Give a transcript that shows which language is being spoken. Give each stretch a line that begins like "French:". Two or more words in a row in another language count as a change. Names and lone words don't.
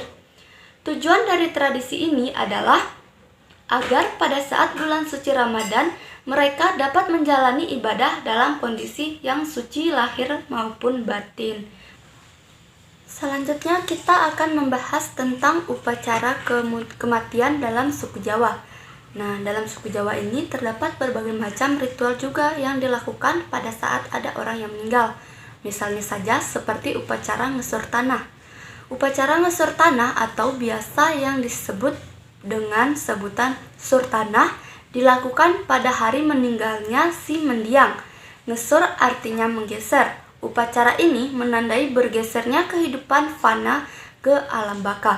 Indonesian: Tujuan dari tradisi ini adalah agar pada saat bulan suci Ramadan mereka dapat menjalani ibadah dalam kondisi yang suci lahir maupun batin. Selanjutnya kita akan membahas tentang upacara kematian dalam suku Jawa. Nah, dalam suku Jawa ini terdapat berbagai macam ritual juga yang dilakukan pada saat ada orang yang meninggal. Misalnya saja seperti upacara ngesur tanah. Upacara ngesur tanah atau biasa yang disebut dengan sebutan sur tanah dilakukan pada hari meninggalnya si mendiang. Ngesur artinya menggeser. Upacara ini menandai bergesernya kehidupan fana ke alam baka.